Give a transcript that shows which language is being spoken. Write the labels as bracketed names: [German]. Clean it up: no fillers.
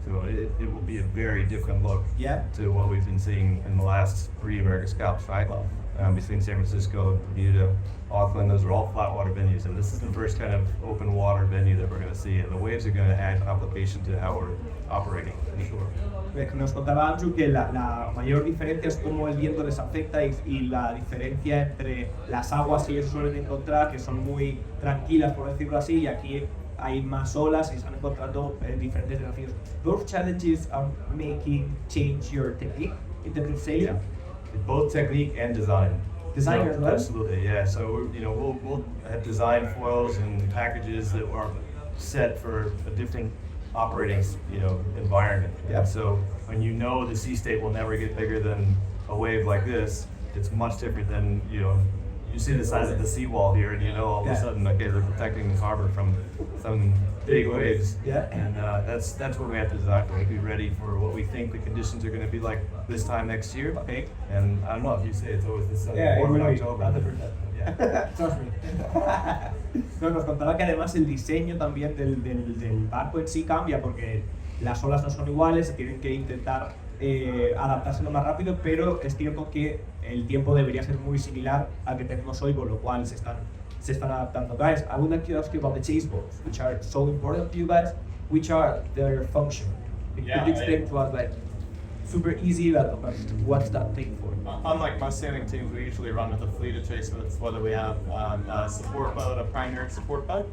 [English] So it will be a very different look to what we've been seeing in the last 3 America's Cups, right? Between San Francisco, Bermuda, Auckland, those are all flat water venues, and this is the first kind of open water venue that we're going to see, and the waves are going to add complication to how we're operating, for sure. [Spanish] Nos contaba Andrew que la mayor diferencia es cómo el viento les afecta, y la diferencia entre las aguas que ellos suelen encontrar, que son muy tranquilas, por decirlo así, y aquí hay más olas y están encontrando diferentes desafíos. [English] Those challenges are making change your technique in terms of sailing? Both technique and design. designer as well? Absolutely, yeah. So we'll have design foils and packages that are set for a different operating environment. Yeah. So when the sea state will never get bigger than a wave like this, it's much different than you see the size of the seawall here, and all of a sudden, okay, they're protecting the harbor from some big waves. Yeah. And that's what we have to design for. Be ready for what we think the conditions are going to be like this time next year. Okay. And I don't know if you say it's always this summer Yeah, or it will in be. October. 100%. Yeah. Trust me. [Spanish] No, nos contaba que además el diseño también del barco en sí cambia porque las olas no son iguales, tienen que intentar adaptarse lo más rápido, pero es cierto que el tiempo debería ser muy similar al que tenemos hoy, con lo cual se están adaptando. [English] Guys, I would like to ask you about the chase boats, which are so important to you guys. Which are their function? Could you explain to us, like, super easy, but what's that thing for? Unlike most sailing teams, we usually run with a fleet of chase boats, whether we have a support boat, a primary support boat,